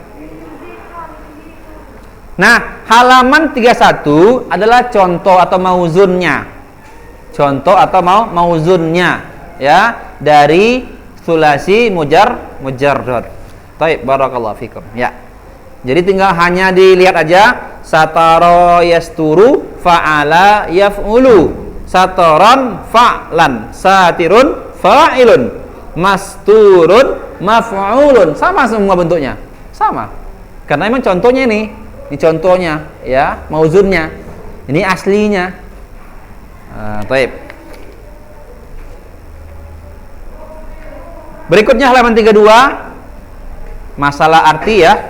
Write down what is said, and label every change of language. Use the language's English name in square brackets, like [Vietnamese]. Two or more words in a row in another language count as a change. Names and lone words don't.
[Indonesian] Nah, halaman 31 adalah contoh atau mauzunnya. Contoh atau mauzunnya ya dari [Arabic] sulasi mujarrad. Baik, بارك الله فيكم. [Indonesian] Ya. Jadi tinggal hanya dilihat aja [Arabic] سَتَرَ يَسْتُرُ فَعَلَ يَفْعُلُ. سَتْرًا فَعْلًا، سَاتِرٌ فَاعِلٌ، مَسْتُورٌ مَفْعُولٌ. [Indonesian] Sama semua bentuknya. Sama. Karena memang contohnya ini contohnya ya, mauzunnya. Ini aslinya. Baik. Berikutnya halaman 32, masalah arti ya.